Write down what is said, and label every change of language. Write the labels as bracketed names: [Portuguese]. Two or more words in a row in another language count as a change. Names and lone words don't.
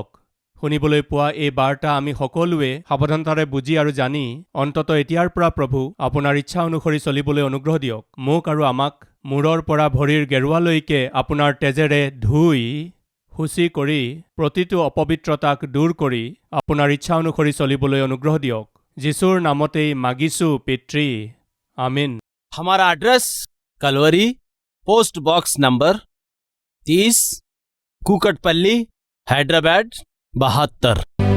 [Assamese] শুনিবলৈ পোৱা এই বাৰ্তা আমি সকলোৱে সাৱধানতাৰে বুজি আৰু জানি অন্তত এতিয়াৰ পৰা প্ৰভু আপোনাৰ ইচ্ছা অনুসৰি চলিবলৈ অনুগ্ৰহ দিয়ক। মোক আৰু আমাক মূৰৰ পৰা ভৰিৰ গেৰুৱালৈকে আপোনাৰ তেজেৰে ধুই শুচি কৰি প্ৰতিটো অপবিত্ৰতাক দূৰ কৰি আপোনাৰ ইচ্ছা অনুসৰি চলিবলৈ অনুগ্ৰহ দিয়ক। যীশুৰ নামতেই মাগিছোঁ পিতৃ, আমিন। [Hindi] हमारा एड्रेस कलवरी, [English] post box number [Hindi] 30, कुकटपल्ली, हैदराबाद 72।